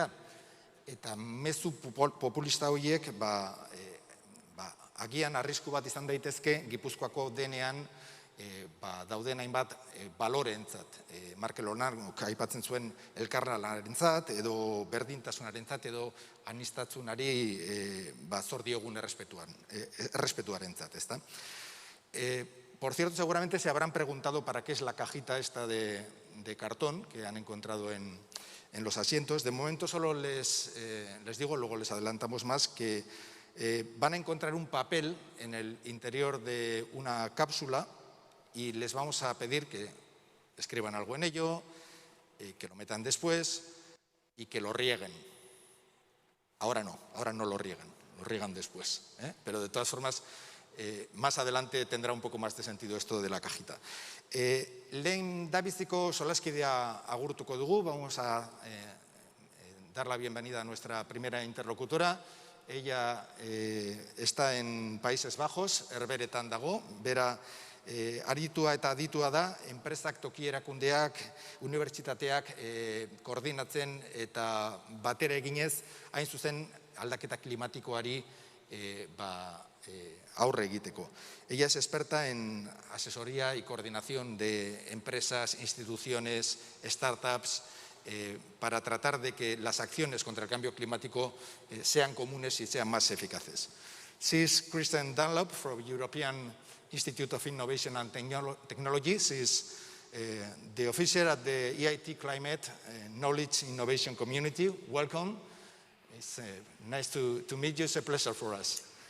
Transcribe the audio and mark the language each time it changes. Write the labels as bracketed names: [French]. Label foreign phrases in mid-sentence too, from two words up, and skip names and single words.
[Basque] Eta mezu populista horiek agian arrisku bat izan daitezke Gipuzkoako denean dauden hainbat baloreentzat. Markel Onaruk aipatzen zuen elkarlanarentzat edo berdintasunarentzat edo aniztasunari zor diogun errespetuarentzat, [Spanish] ¿está? Por cierto, seguramente se habrán preguntado para qué es la cajita esta de cartón que han encontrado en los asientos. De momento solo les digo, luego les adelantamos más, que van a encontrar un papel en el interior de una cápsula y les vamos a pedir que escriban algo en ello, que lo metan después y que lo rieguen. Ahora no lo riegan después, pero de todas formas más adelante tendrá un poco más de sentido esto de la cajita. [Basque] Lehen dabiziko solaskidea agurtuko dugu, [Spanish] vamos a dar la bienvenida a nuestra primera interlocutora. Ella está en Países Bajos, [Basque] Herberetan dago, bera aritua eta aditua da, enpresak, toki erakundeak, unibertsitateak koordinatzen eta batera eginez, hain zuzen aldaketa klimatikoari aurre egiteko. [Spanish] Ella es experta en asesoría y coordinación de empresas, instituciones, startups, para tratar de que las acciones contra el cambio climático sean comunes y sean más eficaces. [English] She's Kristen Dunlop from European Institute of Innovation and Technology. She's the officer at the EIT Climate Knowledge Innovation Community. Welcome. It's nice to meet you. It's a pleasure for us.